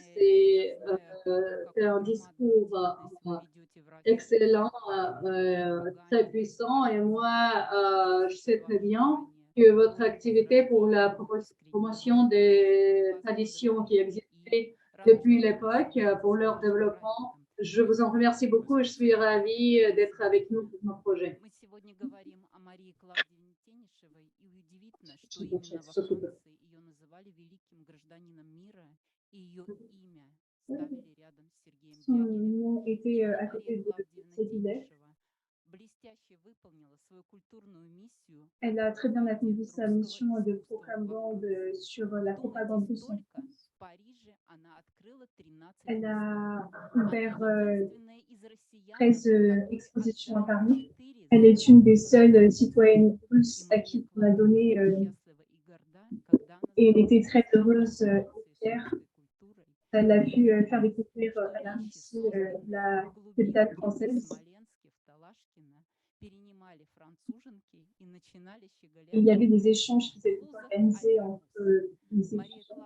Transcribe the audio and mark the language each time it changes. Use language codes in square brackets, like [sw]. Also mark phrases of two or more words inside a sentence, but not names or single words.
[fr] C'est un discours excellent, très puissant. Et moi, je sais très bien que votre activité pour la promotion des traditions qui existaient depuis l'époque, pour leur développement, je vous en remercie beaucoup et je suis ravie d'être avec nous pour nos projets. [ru] Мы сегодня говорим о Марии Клавдиевне Тенишевой, и удивительно, что именно во Франции ее называли великим гражданином мира, и ее имя ставили рядом с Сергеем [fr] Son [ru] Дягилевым. [fr] nom était à [ru] Мария [fr] côté de [ru] Клавдиевна [fr] Sévillais. [ru] Тенишева блестяще выполнила свою культурную миссию. [fr] Elle a très bien accompli sa mission de propagande sur la propagande russe en France. [ru] В Париже она открыла 13 [fr] Elle a [ru] выставок. [fr] ouvert [ru] Она единственная из россиян, [fr] 13 [ru] которая [fr] expositions à [ru] отдала [fr] Paris. [ru] 4 [fr] Elle est une des seules [ru] золотых [fr] citoyennes russes à qui on a donné, et elle était très heureuse et fière. Elle a pu faire découvrir à la Russie la capitale française. Et il y avait des échanges qui étaient organisés entre les étudiants.